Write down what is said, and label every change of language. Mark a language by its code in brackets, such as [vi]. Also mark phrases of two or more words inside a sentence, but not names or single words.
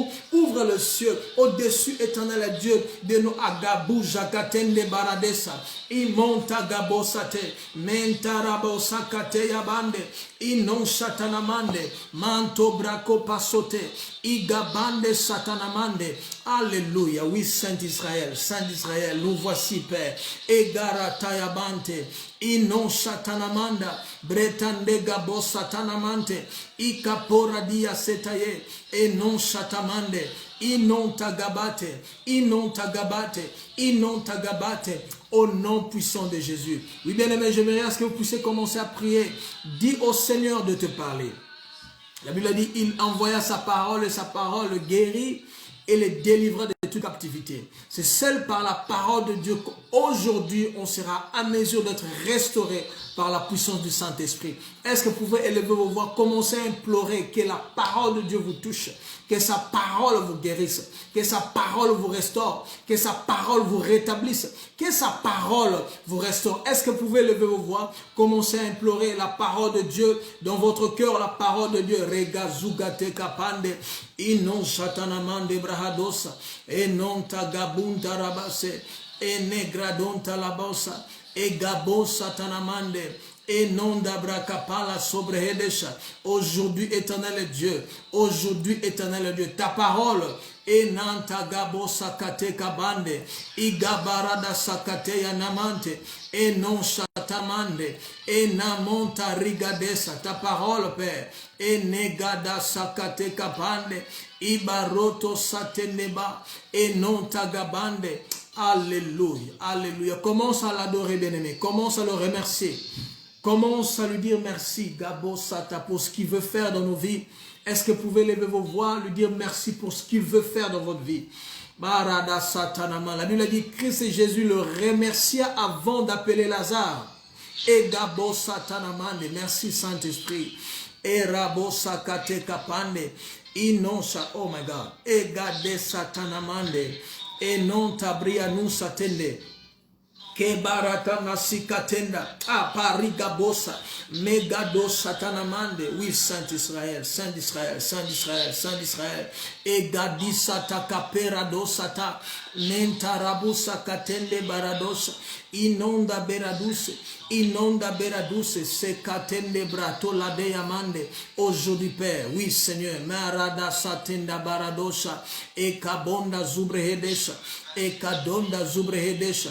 [fr] Ouvre le ciel au-dessus, éternel Dieu, de nos agabou, jakaten de baradesa. Imonta gabosate. Mentarabosakate yabande. Inon satanamande. Manto braco pasote. Igabande satanamande. Alléluia. Oui, Saint Israël. Saint Israël, nous voici, Père. Egaratayabante. Inon satanamanda. Bretande gabo satanamante. Ikapora dia setaye. Enon satamande. Inon tagabate. Inon tagabate. Inon tagabate. Au nom puissant de Jésus. Oui, bien aimé, j'aimerais à ce que vous puissiez commencer à prier. Dis au Seigneur de te parler. La Bible dit, il envoya sa parole et sa parole guérit et les délivra de toute captivité. C'est seul par la parole de Dieu qu'aujourd'hui on sera à mesure d'être restauré par la puissance du Saint-Esprit. Est-ce que vous pouvez élever vos voix, commencer à implorer que la parole de Dieu vous touche, que sa parole vous guérisse, que sa parole vous restaure, que sa parole vous rétablisse, que sa parole vous restaure. Est-ce que vous pouvez lever vos voix, commencer à implorer la parole de Dieu dans votre cœur, la parole de Dieu. Rega zugate kapande, inon satanamande brahadosa, enon tagabunta rabase, enegradonta labosa, egabo satanamande. Et non d'abrakapala sobrehedesha. Aujourd'hui, éternel Dieu. Aujourd'hui, éternel Dieu. Ta parole. Et nanta gabo sakate kabande. Igabarada sakate yanamante. Et non chatamande. Et namonta rigadesa. Ta parole, Père. Et negada sakate kabande. Ibaroto sateneba. Et non tagabande. Alléluia. Alléluia. Commence à l'adorer, bien-aimé. Commence à le remercier. Commence à lui dire merci, Gabo Sata, pour ce qu'il veut faire dans nos vies. Est-ce que vous pouvez lever vos voix, lui dire merci pour ce qu'il veut faire dans votre vie? Barada Satanama. La Bible dit Christ et Jésus le remercia avant d'appeler Lazare. Et Gabo Satanamande. Merci Saint-Esprit. Et Rabo Sakate Kapande. Inonsa, [en] oh my God. Et Gade Satanamande. Et non Tabria nous satende. Kebarata nasikatenda, aparigabosa, megado satanamande, [fr] oui, Saint Israël, Saint Israël, Saint Israël, Saint Israël, et gadisata kaperadosata, mentarabusa katende baradosa, inonda beraduse, se katende brato la deyamande, aujourd'hui Père, oui Seigneur, marada satenda baradosa, et kabonda zubrehedesha, et kadonda zubrehedesha.